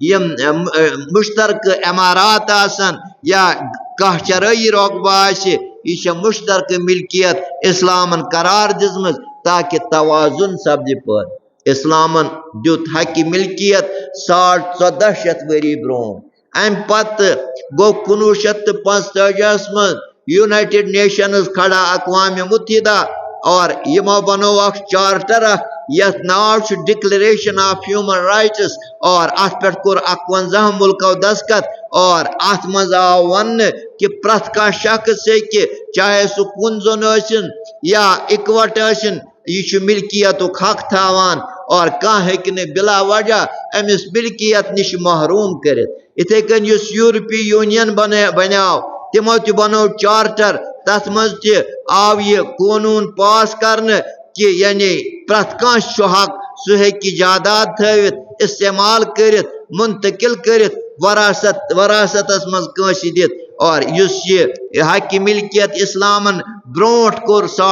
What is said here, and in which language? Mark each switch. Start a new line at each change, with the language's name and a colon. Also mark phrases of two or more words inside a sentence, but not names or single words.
Kashmiri: یم مشترک عمارات آسن یا کانٛہہ چرٲیی رقبہ آسہِ یہ چھِ مشترک ملکیت اسلامن قرار دِژمٕژ تاکہ توازن سپدِ پٲدٕ اسلامن دیُت حقہِ ملکیت 1450 ؤری برونٛٹھ امہِ پتہٕ گوٚو 1945 منٛز یونائٹڈ نیشنز کھڑا اقوام متحدہ اور یمو بنو اکھ چارٹر اکھ یتھ ناو چھُ
English: Declaration of Human Rights
Kashmiri: اور ات پٮ۪ٹھ کوٚر 51 ملکو دستخط اور ات منٛز آو وننہٕ کہ پرٛٮ۪تھ کانٛہہ شخص ہیٚکہِ چاہے سُہ کُن زوٚن ٲسِن یا اِکوٹ ٲسِن یہ چھُ ملکیتُک حق تھاوان اور کانٛہہ ہیٚکہِ نہٕ بلا وجہ أمِس ملکیت نِش محروم کٔرِتھ یِتھے کٔنۍ یُس یورپی یونین بنیو تمو تہِ بنوو چارٹر تتھ منٛز تہِ آو یہ قونوٗن پاس کرنہٕ کہ یعنی پرٛٮ۪تھ کانٛہہ چھُ حق سُہ ہیٚکہِ جائیداد تھٲوِتھ استعمال کٔرِتھ منتقل کٔرِتھ وراثتس منٛز کٲنٛسہِ دِتھ اور یُس یہ حقہِ ملکیت اسلامن برونٛٹھ کوٚر